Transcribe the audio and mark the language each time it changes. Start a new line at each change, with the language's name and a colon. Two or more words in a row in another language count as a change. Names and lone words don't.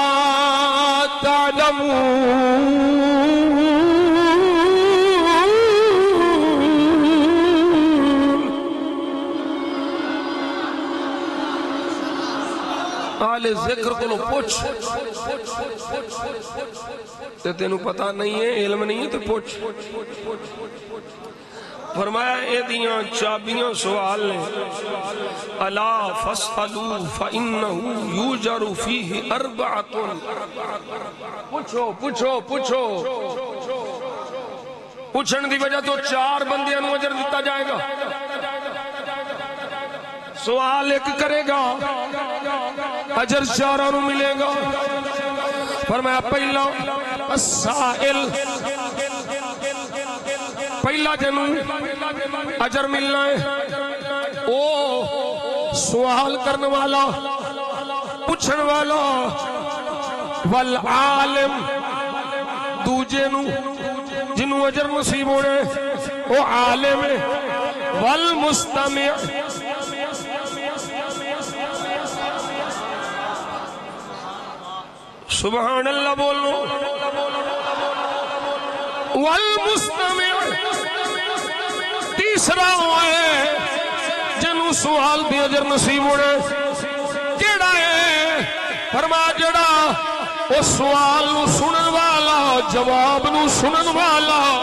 Punjabi: تعلمون اہل ذکر کو پوچھ تے تینوں پتہ نہیں ہے علم نہیں ہے تو پوچھ فرمایا اے دیاں چابیاں سوال نے
Arabic: الا فاسألوا فإنه یوجر فیہ اربعۃ
Punjabi: پوچھو پوچھو پوچھو پوچھن دی وجہ تو 4 بندیاں نوں اجر دیتا جائے گا سوال ایک کرے گا اجر 4 نوں ملے گا فرمایا پہلا السائل پہلا جنوں اجر ملنا ہے او سوال کرنے والا پوچھن والا والعالم دوجے نوں جنوں اجر نصیب ہونے او عالم ہے والمستمع
Arabic: سبحان اللہ
Punjabi: بولو والمستمع تیسرا ہے جنوں سوال دی اجر نصیب ہونے کیڑا ہے فرما جڑا او سوال نو سنن والا جواب نو سنن والا